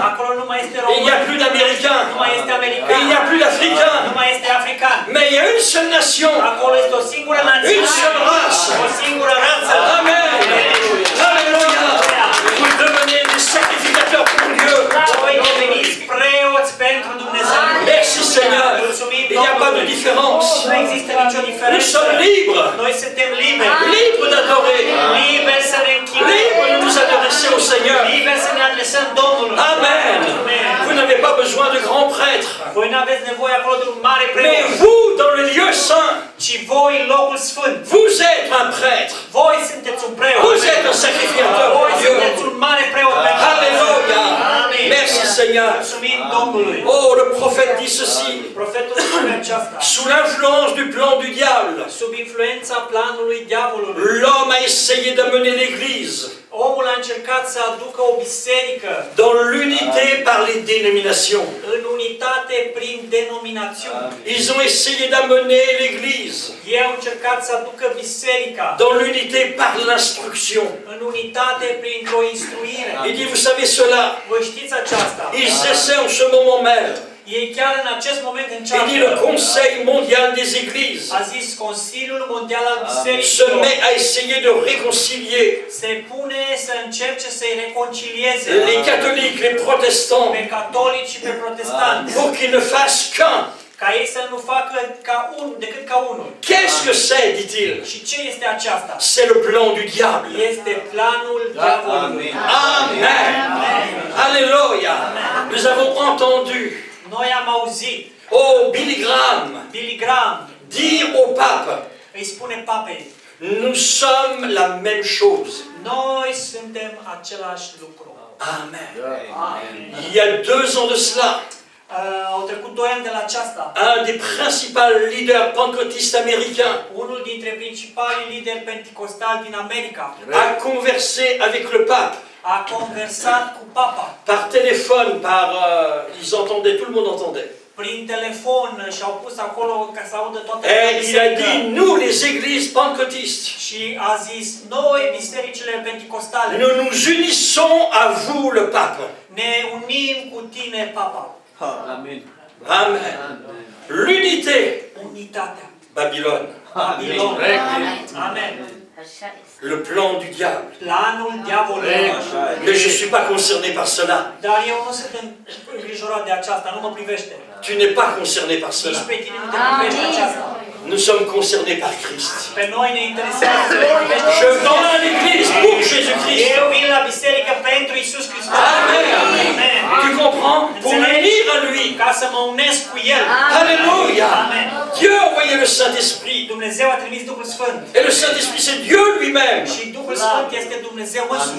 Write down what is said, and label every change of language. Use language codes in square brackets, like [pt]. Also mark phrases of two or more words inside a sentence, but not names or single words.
[ro] Acolo nu mai este [fr] Il n'y a [ro] român. [fr] plus d'Américains. [ro] Nu mai este [fr] Et [ro] american. [fr] il n'y a plus d'Africains. [ro] Nu mai este african. [fr] Mais il y a une seule nation. [ro] Acolo este o singură națiune. [fr] Une seule race. [ro] O singură rață. [fr] Amen. Alléluia. Vous devenez des sacrificateurs pour Dieu. [ro] Voi deveniți preoți pentru Dumnezeu. [fr] Merci Seigneur. [ro] Mulțumim [fr] Il n'y a pas de [ro] Domnului. [fr] différence. [ro] Nu există nicio [fr] Nous [ro] diferență. [fr] sommes libres. [ro] Noi suntem liberi. [fr] Libres d'adorer. [ro] Liberi să ne închinăm. [fr] Libres de nous adresser au Seigneur. [ro] Liberi să ne adresăm Domnului. Amen. [fr] Vous n'avez pas besoin de grands prêtres. [ro] Voi nu aveți nevoie acolo de un mare [fr] Mais [ro] preot, [fr] vous, dans le lieu saint, [ro] ci voi în locul sfânt. [fr] vous êtes un prêtre. [ro] Voi sunteți un preot. [fr] Vous êtes un sacrificateur [ro] Voi [fr] pour Dieu. [ro] sunteți un mare preot pentru [fr] Alléluia. Amen. Merci Seigneur. [ro] Mulțumim Domnului. [fr] Oh, le prophète dit ceci. [ro] Profetul spune aceasta. [fr] Sous l'influence du plan du diable, [ro] Sub influența planului diavolului, [fr] l'homme a essayé d'amener l'Église [ro] omul a încercat să aducă o biserică [fr] dans l'unité par les dénominations. [ro] în unitate prin denominațiuni. [fr] Ils ont essayé d'amener l'Église [ro] Ei au încercat să aducă biserica [fr] dans l'unité par l'instruction. [ro] în unitate printr-o instruire. [fr] Il dit, vous savez cela, [ro] Voi știți aceasta? [fr] ils essaient en ce moment même. [ro] Ei chiar în acest moment [fr] Il dit, le [ro] încearcă. [fr] Conseil mondial des Églises [ro] A zis Consiliul Mondial al [fr] se [ro] Bisericilor [fr] met à essayer de réconcilier [ro] se pune să încerce să-i reconcilieze [fr] les catholiques, les protestants, [ro] pe catolici și pe protestanți, [fr] pour qu'ils ne fassent qu'un. [ro] ca ei să nu facă decât ca unul. [fr] Qu'est-ce que c'est, dit-il? [ro] Și ce este aceasta? [fr] C'est le plan du diable. [ro] Este planul diavolului. [fr] Amen. Alléluia. Nous avons entendu, [ro] Noi am auzit Billy Graham Billy Graham [fr] dire au pape, [ro] îi spune papei: [fr] nous sommes la même chose. [ro] noi suntem același lucru. [fr] Amen. Il y a 2 ans de cela, [ro] Au trecut 2 ani de la aceasta. [fr] un des principaux leaders pentecôtistes américains [ro] Unul dintre principalii lideri penticostali din America [fr] a conversé avec le pape [ro] a conversat cu papa [fr] par téléphone, ils entendaient, tout le monde entendait. [ro] prin telefon și au pus acolo ca să audă toată [fr] Et il a [ro] biserica. [fr] dit, nous les églises pentecôtistes, [ro] Și a zis: noi, bisericile penticostale, [fr] nous nous unissons à vous, le pape. [ro] ne unim cu tine, papa. Amen. [fr] Amen. L'unité, [ro] Unitatea. [fr] Babylone. [ro] Babilon. Amen. [fr] Le plan du diable. [ro] Planul diavolului. [fr] Mais je ne suis pas concerné par cela. [ro] Dar eu nu sunt îngrijorat de aceasta, nu mă privește. [fr] Tu n'es pas concerné par [ro] Nici [fr] cela. [ro] pe tine nu te privește aceasta. [fr] Nous sommes concernés par Christ. [ro] Pe noi ne interesează. [fr] Je viens à l'église pour Jésus-Christ. [ro] Eu vin la biserică pentru Iisus Hristos. Amen. Amen. [fr] Tu comprends? Pour m'unir à lui. [ro] Ca să mă unesc cu El. [fr] Alléluia. Amen. Dieu a envoyé le Saint-Esprit. [ro] Dumnezeu a trimis Duhul Sfânt. [fr] Et le Saint-Esprit, c'est Dieu lui-même. [ro] Și Duhul Sfânt este Dumnezeu însuși.